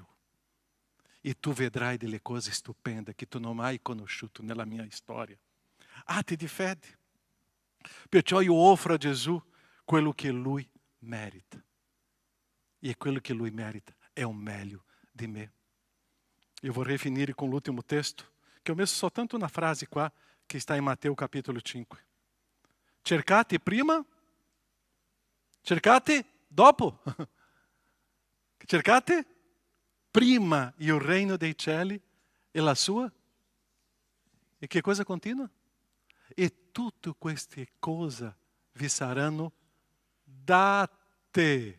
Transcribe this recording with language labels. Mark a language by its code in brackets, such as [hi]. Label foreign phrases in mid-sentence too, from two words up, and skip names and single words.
[it] E tu vedrai delle cose stupende che tu non hai mai conosciuto nella mia storia. Atti di fede. Perciò io offro a Gesù quello che Lui merita. E quello che Lui merita è o meglio di me. Eu vorrei finire com l'ultimo texto, [pt] que eu [it] messo soltanto una frase qua, [pt] que está em Mateus capítulo 5. [it] Cercate prima, cercate dopo. Cercate prima il reino dei cieli e la sua. E che cosa continua? E tutte queste cose vi saranno date.